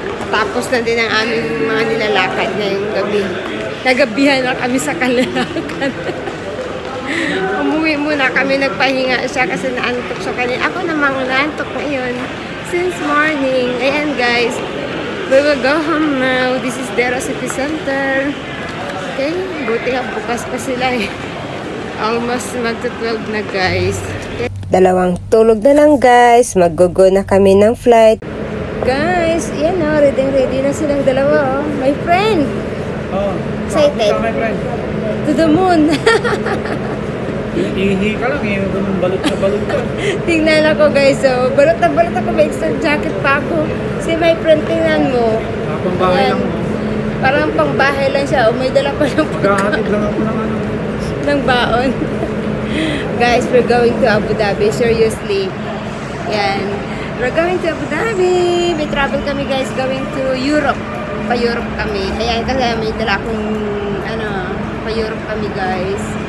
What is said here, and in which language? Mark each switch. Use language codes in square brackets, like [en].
[tl] Tapos na din ang aming mga nilalakad ngayong gabi. Nagabihan na kami sa kalalakan. Umuwi muna kami, nagpahinga siya kasi naantok siya kanina. Ako namang naantok ngayon [en] since morning. Ayan guys, we will go home now. This is Dera City Center. [tl] Okay, buti nga bukas pa sila Almost magto-12 na guys. Okay. Dalawang tulog na lang guys. Mag-go na kami ng flight. Guys, yan ready na silang dalawa My friend! Oh, [en] excited? My friend. To the moon! [tl] Ihi ka lang balot na balot ka. Tingnan ako guys, balot na balot ako, may extra jacket pa ako. Si my friend, tingnan mo. Pangbahay lang mo. Parang pangbahay lang siya, may dala pa ng Maghahatid lang ako ng baon. [en] Guys, we're going to Abu Dhabi, seriously. Yan. We're going to Abu Dhabi. [tl] May travel kami guys, [en] going to Europe. [tl] Pa-Europe kami. Ayan, kasi may dala akong, pa-Europe kami guys.